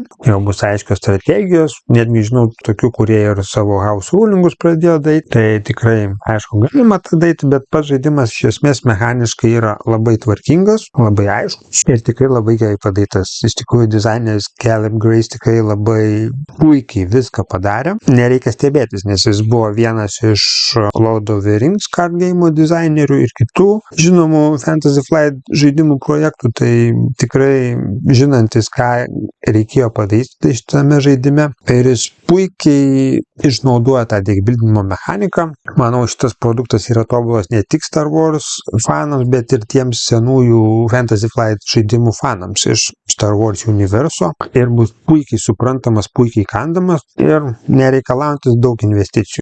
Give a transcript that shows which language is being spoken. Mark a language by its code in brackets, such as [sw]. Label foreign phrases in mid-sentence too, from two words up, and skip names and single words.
[lt] Jau bus aiškios strategijos, netgi žinau tokių, kurie ir savo [en] house rulingus [lt] pradėjo daryti, tai tikrai aišku galima tą daryti, bet pats žaidimas iš esmės mechaniškai yra labai tvarkingas, labai aiškus ir tikrai labai gerai padarytas. Iš tikrųjų, dizaineris Caleb Grace tikrai labai puikiai viską padarė. Nereikia stebėtis, nes jis buvo vienas iš Lord of the Rings card game dizainerių ir kitų žinomų Fantasy Flight žaidimų projektų, tai tikrai žinantis, ką reikėjo padaryti šitame žaidime. Ir jis puikiai išnaudoja tą deck buildinimo mechaniką. Manau, šitas produktas yra tobulas ne tik Star Wars fanams, bet ir tiems senųjų Fantasy Flight žaidimų fanams iš Star Wars universo ir bus puikiai suprantamas, puikiai kandamas ir nereikalaujantis daug investicijų.